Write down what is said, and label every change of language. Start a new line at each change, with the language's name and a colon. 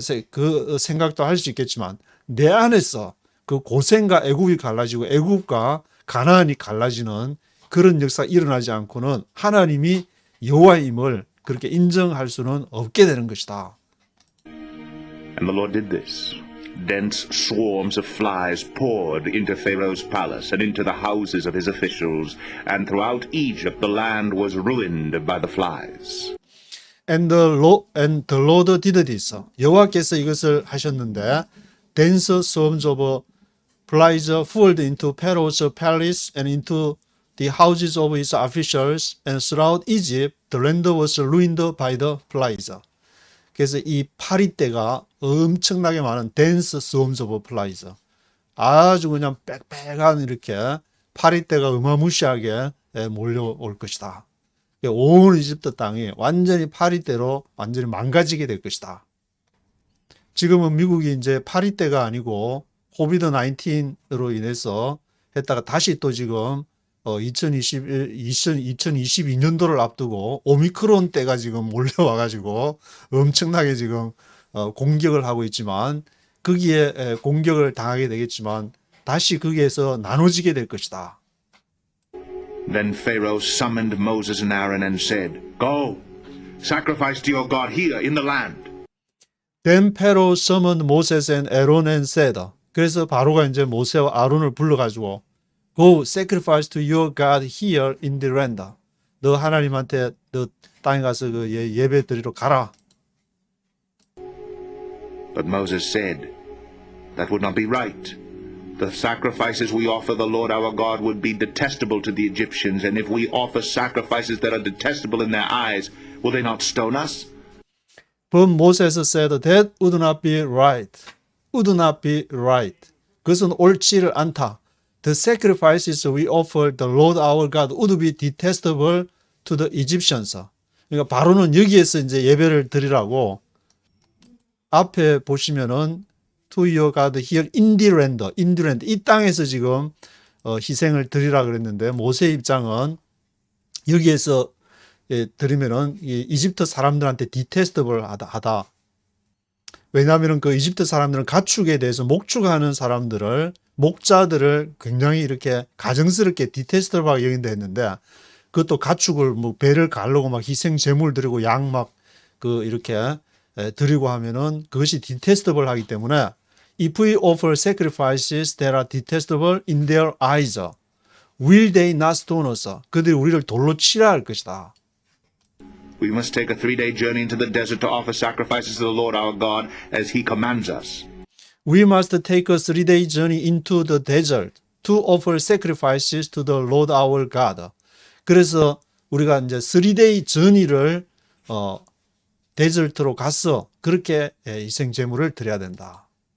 Korean: 그 생각도 할 수 있겠지만 내 안에서 그 고센과 애굽이 갈라지고 애굽과 가나안이 갈라지는 그런 역사가 일어나지 않고는 하나님이 여호와임을 그렇게 인정할 수는 없게 되는 것이다.
English: And the Lord did this. Dense swarms of flies poured into Pharaoh's palace and into the houses of his officials, and throughout Egypt the land was ruined by the flies. And the Lord did this.
Korean: 여호와께서 이것을 하셨는데
English: dense swarms of flies poured into Pharaoh's palace and into the houses of his officials, and throughout Egypt the land was ruined by the flies.
Korean: 그래서 이 파리떼가 엄청나게 많은
English: dense swarms of flies.
Korean: 아주 그냥 빽빽한 이렇게 파리떼가 어마무시하게 몰려올 것이다. 온 이집트 땅이 완전히 파리떼로 완전히 망가지게 될 것이다. 지금은 미국이 이제 파리떼가 아니고 코비드 19으로 인해서 했다가 다시 또 지금 2022년도를 앞두고 오미크론 때가 지금 몰려와가지고 엄청나게 지금 공격을 하고 있지만 거기에 공격을 당하게 되겠지만 다시 거기에서 나눠지게 될 것이다.
English: Then Pharaoh summoned Moses and Aaron and said, Go, sacrifice to your God here in the land. Then Pharaoh summoned Moses and Aaron and said.
Korean: 그래서 바로가 이제 모세와 아론을 불러가지고
English: Go sacrifice to your God here in the land.
Korean: 너 하나님한테 너 땅에 가서 그 예배 드리러 가라.
English: But Moses said, that would not be right. The sacrifices we offer the Lord our God would be detestable to the Egyptians, and if we offer sacrifices that are detestable in their eyes, will they not stone us? But Moses said that would not be right. Would not be right.
Korean: 그것은 옳지를 않다.
English: The sacrifices we offer the Lord our God would be detestable to the Egyptians.
Korean: 그러니까 바로는 여기에서 이제 예배를 드리라고 앞에 보시면은
English: to your God here in the land,
Korean: 이 땅에서 지금 희생을 드리라 그랬는데 모세의 입장은 여기에서 드리면은 이집트 사람들한테 detestable 하다. 왜냐하면 그 이집트 사람들은 가축에 대해서 목축하는 사람들을 목자들을 굉장히 이렇게 가정스럽게 detestable하게 여긴다 했는데 그것도 가축을 뭐 배를 가르고 막 희생 제물 드리고 양 막 그 이렇게 드리고 하면은 그것이 detestable 하기 때문에
English: if we offer sacrifices that are detestable in their eyes, will they not stone us?
Korean: 그들이 우리를 돌로 치라 할 것이다.
English: We must take a 3-day journey into the desert to offer sacrifices to the Lord our God as he commands us. We must take a 3-day journey into the desert to offer sacrifices to the Lord our God.
Korean: 그래서 우리가 이제 3-day journey를 데절트로 가서 그렇게 희생 제물을 드려야 된다.